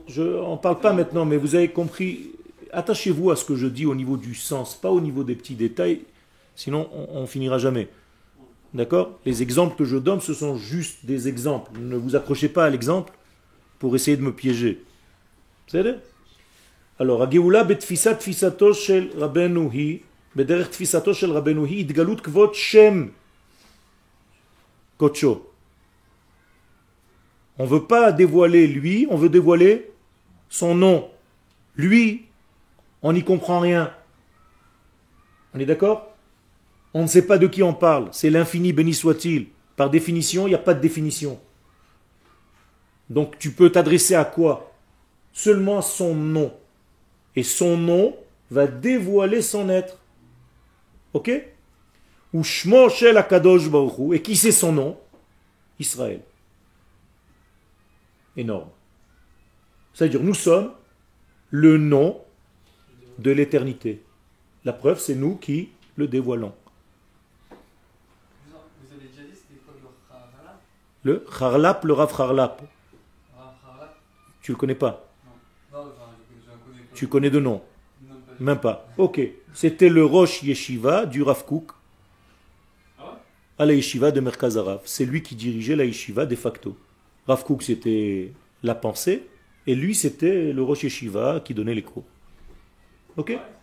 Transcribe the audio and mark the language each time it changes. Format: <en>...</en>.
<fr>Je n'en parle pas maintenant, mais vous avez compris. Attachez-vous à ce que je dis au niveau du sens, pas au niveau des petits détails, sinon on finira jamais. D'accord? Les exemples que je donne, ce sont juste des exemples. Ne vous accrochez pas à l'exemple pour essayer de me piéger. C'est vrai?</fr> <he>Alors, הגאולה בתפיסת תפיסתו של רבנו היא, בדרך תפיסתו של רבנו היא, התגלות כבוד שם קודשו.</he> <fr>On ne veut pas dévoiler lui, on veut dévoiler son nom. Lui, on n'y comprend rien. On est d'accord? On ne sait pas de qui on parle. C'est l'infini, béni soit-il. Par définition, il n'y a pas de définition. Donc tu peux t'adresser à quoi? Seulement à son nom. Et son nom va dévoiler son être. Ok? Ou</fr> <he>Shmo Shel HaKadosh Baruch Hu.</he> <fr>Et qui c'est son nom? Israël. Énorme. C'est-à-dire, nous sommes le nom de l'éternité. La preuve, c'est nous qui le dévoilons. Vous avez déjà dit c'était quoi le Kharlap? Le Kharlap, le Rav Kharlap. Kharlap? Tu le connais pas? Non, enfin, je connais pas. Tu connais de nom? Non, pas du Même pas. Ok. C'était le Rosh Yeshiva du Rav Kook à la Yeshiva de Merkaz Harav. C'est lui qui dirigeait la Yeshiva de facto. Rav Kook, c'était la pensée, et lui, c'était le Rosh Yeshiva qui donnait les cours. Ok?</fr>